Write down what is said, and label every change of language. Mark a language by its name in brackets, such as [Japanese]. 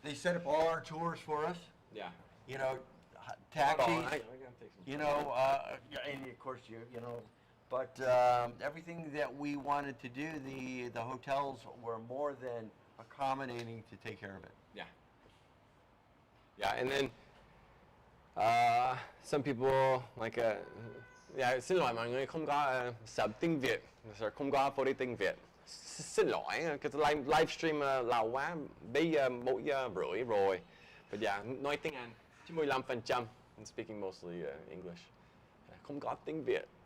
[English] They set up all our tours for us. Yeah. You know, taxis. Hold on, I gotta take some You know, and of course you know, but everything that we wanted to do, the hotels were more than accommodating to take care of it. Yeah. Yeah, and then some people like [Vietnamese] dạ xin lỗi mọi người không có sub tiếng Việt, không có phổ tiếng Việt. Xin lỗi, cái livestream lâu quá, bây giờ 1:30 rồi. [English] But yeah, [Vietnamese] nói tiếng Anh 95%. [English] I'm speaking mostly English. [Vietnamese] Không có tiếng Việt.